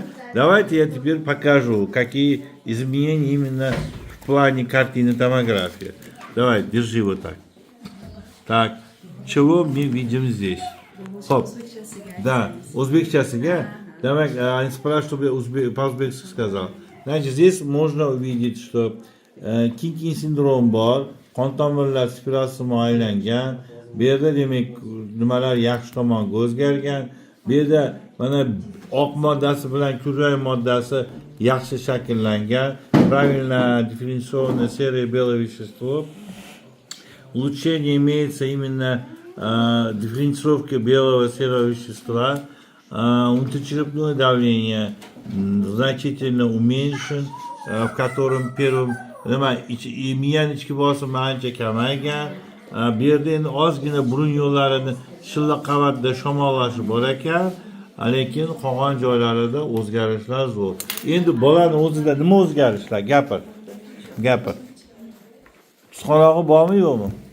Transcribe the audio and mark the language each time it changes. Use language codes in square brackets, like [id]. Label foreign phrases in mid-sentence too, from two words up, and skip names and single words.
[ru] Давайте я теперь покажу, какие изменения именно в плане картины томографии. Давай, держи вот так. Так, чего мы видим здесь? Хоп. Да, узбекчасыга. Давай, они спрашивают, чтобы по-узбекски сказал. Значит, здесь можно увидеть, что [uz] Kinkin sindrom bor, qon tomirlar spiralsimo aylangan, bu yerda demak nimalar yaxshi tomonga o'zgargan, bu yerda mana oq moddasi bilan kulrang moddasi yaxshi shakllangan, [ru] правильно дифференцированное серое белое вещество. Улучшение имеется именно дифференцировки белого серого вещества. Внутричерепное давление значительно уменьшен, в котором первым [uz] miyan ichki bosimi ancha kamaygan, bu yerda endi ozgina burun yo'llarini shilla qavatda shamollashi bor ekan, lekin qolgan joylarida o'zgarishlar zo'r. Endi bolani o'zida nima o'zgarishlar? Gapir. Psixolog'i bormi yo'qmi?